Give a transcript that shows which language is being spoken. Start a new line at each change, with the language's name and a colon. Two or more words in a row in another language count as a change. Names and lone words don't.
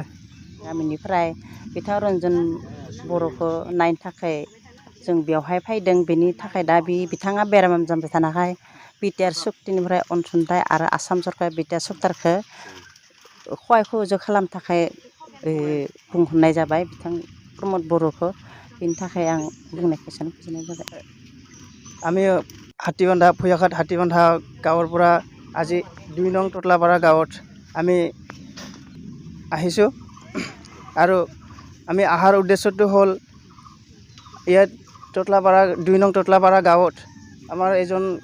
Bodo: गामिनिफ्राय बिथां रन्जन बर'खौ नायनो थाखाय जों बेवहाय फैदों बेनि थाखाय दा बिथाङा बेराम जाबाय थानायखाय बिटिआर सुक्तिनिफ्राय अनसुंथाइ आरो आसाम सरकार बिटिआर सरकारखौ सहाय सुजुग खालामनो थाखाय बुंहरनाय जाबाय बिथां प्रमद बर'खौ बिनि थाखाय आं बुंनायखौ एसेयावनो फोजोबनाय जाबाय।
Assamese: আমি হাতীবান্ধা ফুয়াঘাট হাতীবান্ধা গাঁৱৰ পৰা আজি 2 নং টটলাপাৰা গাঁৱত আমি আহিছোঁ আৰু আমি অহাৰ উদ্দেশ্যটো হ'ল ইয়াত টটলাপাৰা 2 নং টটলাপাৰা গাঁৱত আমাৰ এজন